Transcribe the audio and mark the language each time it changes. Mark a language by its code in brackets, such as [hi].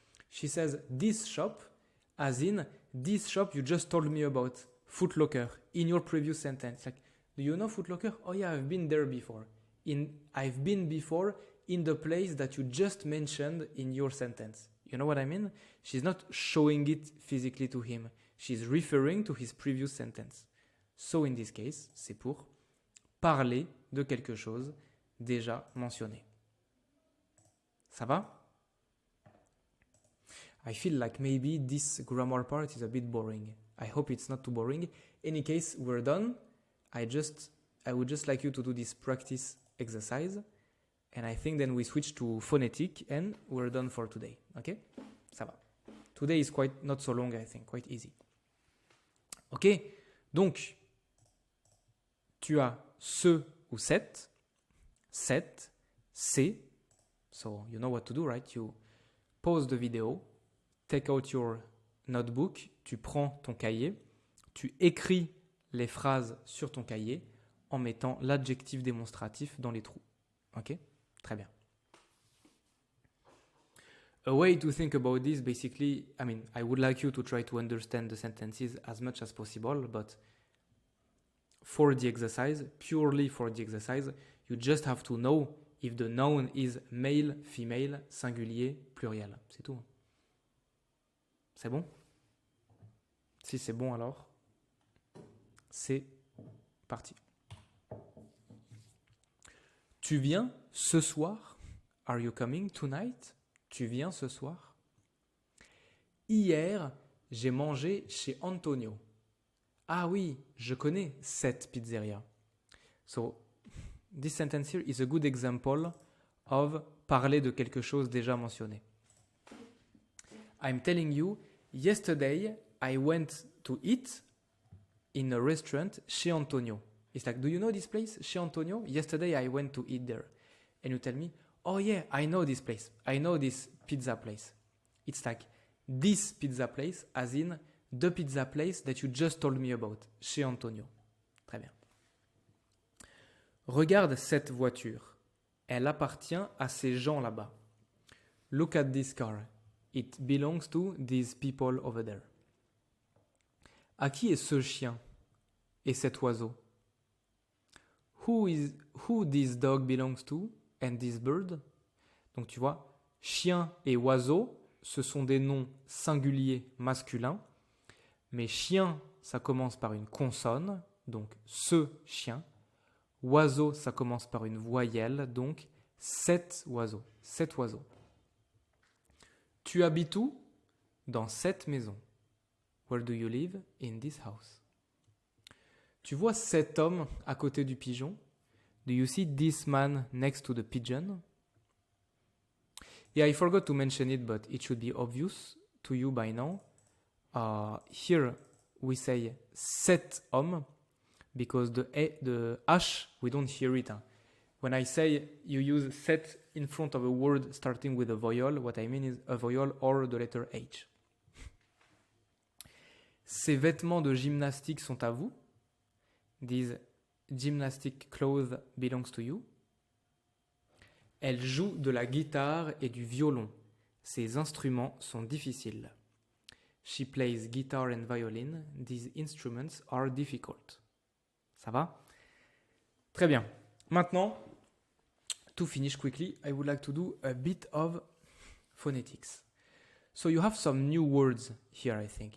[en] She says this shop, as in this shop you just told me about, Foot Locker, in your previous sentence. Like, do you know Foot Locker? Oh yeah, I've been there before. I've been before in the place that you just mentioned in your sentence. You know what I mean? She's not showing it physically to him. She's referring to his previous sentence. So in this case, [fr] c'est pour parler de quelque chose déjà mentionné. Ça va? [en] I feel like maybe this grammar part is a bit boring. I hope it's not too boring. Any case, we're done. I would just like you to do this practice exercise. And I think then we switch to phonetic and we're done for today. Okay? [fr] Ça va. [en] Today is quite not so long, I think. Quite easy. Ok? [fr] Donc, tu as ce ou cette, c'est. [en] So, you know what to do, right? You pause the video, take out your notebook, [fr] tu prends ton cahier, tu écris les phrases sur ton cahier en mettant l'adjectif démonstratif dans les trous. Ok? Très bien. [en] A way to think about this, basically, I would like you to try to understand the sentences as much as possible, but for the exercise, purely for the exercise, you just have to know if the noun is male, female, singulier, pluriel. [fr] C'est tout. C'est bon? Si c'est bon alors, c'est parti. Tu viens ce soir? [en] Are you coming tonight? [fr] Tu viens ce soir? Hier, j'ai mangé chez Antonio. Ah oui, je connais cette pizzeria. [en] So, this sentence here is a good example of parler de quelque chose déjà mentionné. I'm telling you, yesterday I went to eat in a restaurant chez Antonio. It's like, do you know this place, chez Antonio? Yesterday I went to eat there. And you tell me, oh yeah, I know this place. I know this pizza place. It's like, this pizza place, as in the pizza place that you just told me about, chez Antonio. [fr] Très bien. Regarde cette voiture. Elle appartient à ces gens là-bas. [en] Look at this car. It belongs to these people over there. [fr] À qui est ce chien et cet oiseau? [en] Who this dog belongs to and this bird? [fr] Donc tu vois, chien et oiseau, ce sont des noms singuliers masculins. Mais chien, ça commence par une consonne, donc ce chien. Oiseau, ça commence par une voyelle, donc cet oiseau. Cet oiseau. Tu habites où? Dans cette maison. [en] Where do you live? In this house. [fr] Tu vois cet homme à côté du pigeon? [en] Do you see this man next to the pigeon? Yeah, I forgot to mention it, but it should be obvious to you by now. Here we say cet homme because the H, we don't hear it. When I say you use set in front of a word starting with a vowel, what I mean is a vowel or the letter H. [fr] Ces vêtements de gymnastique sont à vous? [en] These gymnastic clothes belongs to you. [fr] Elle joue de la guitare et du violon. Ces instruments sont difficiles. [en] She plays guitar and violin. These instruments are difficult. [fr] Ça va? Très bien. [en] Maintenant, to finish quickly, I would like to do a bit of phonetics. So you have some new words here, I think.